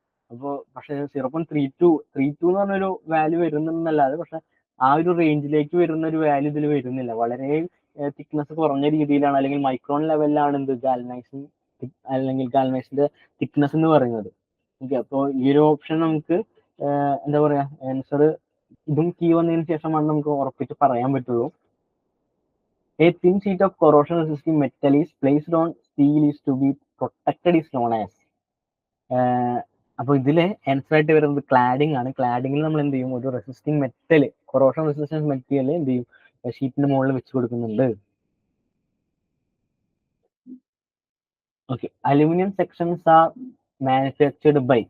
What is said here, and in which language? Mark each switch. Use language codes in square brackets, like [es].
[ml] അപ്പോൾ പക്ഷെ 0.32 എന്ന് പറഞ്ഞൊരു വാല്യൂ വരുന്നല്ലാതെ പക്ഷെ ആ ഒരു റേഞ്ചിലേക്ക് വരുന്ന ഒരു വാല്യൂ ഇതിൽ വരുന്നില്ല. വളരെ തിക്നെസ് കുറഞ്ഞ രീതിയിലാണ് അല്ലെങ്കിൽ മൈക്രോൺ ലെവലിലാണ് എന്ത് ഗാൽനൈസിങ് അല്ലെങ്കിൽ ഗാൽനൈസിന്റെ തിക്നെസ് എന്ന് പറയുന്നത്. ഓക്കെ, അപ്പോൾ ഈ ഒരു ഓപ്ഷൻ നമുക്ക് എന്താ പറയാ ആൻസർ ഇതും കീ വന്നതിന് ശേഷമാണ് നമുക്ക് ഉറപ്പിച്ച് പറയാൻ പറ്റുള്ളൂ. [en] A thin sheet of corrosion resisting metal is placed on steel is to be protected is known as. [ml] അപ്പോൾ ഇതില് ആൻസർ ആയിട്ട് വരുന്നത് ക്ലാഡിംഗ് ആണ്. ക്ലാഡിങ്ങിൽ നമ്മൾ എന്ത് ചെയ്യും, ഒരു resisting metal, corrosion resistance material എന്ത് ചെയ്യും, ഷീറ്റിന്റെ മുകളിൽ വെച്ച് കൊടുക്കുന്നുണ്ട്. [en] Okay, aluminium sections are manufactured by.